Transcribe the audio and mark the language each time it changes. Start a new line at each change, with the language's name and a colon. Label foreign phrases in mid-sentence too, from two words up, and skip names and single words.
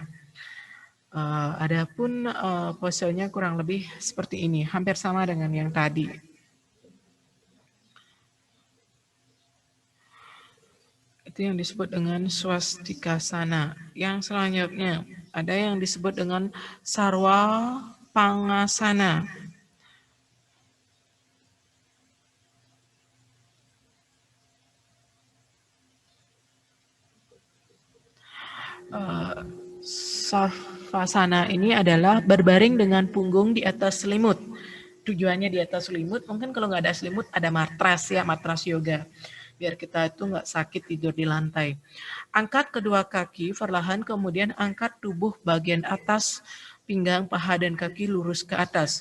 Indonesian: Adapun posenya kurang lebih seperti ini, hampir sama dengan yang tadi. Itu yang disebut dengan swastikasana. Yang selanjutnya ada yang disebut dengan sarwa pangasana. Sarvasana ini adalah berbaring dengan punggung di atas selimut. Tujuannya di atas selimut, mungkin kalau nggak ada selimut ada matras ya, matras yoga. Biar kita itu nggak sakit tidur di lantai. Angkat kedua kaki perlahan, kemudian angkat tubuh bagian atas, pinggang, paha, dan kaki lurus ke atas.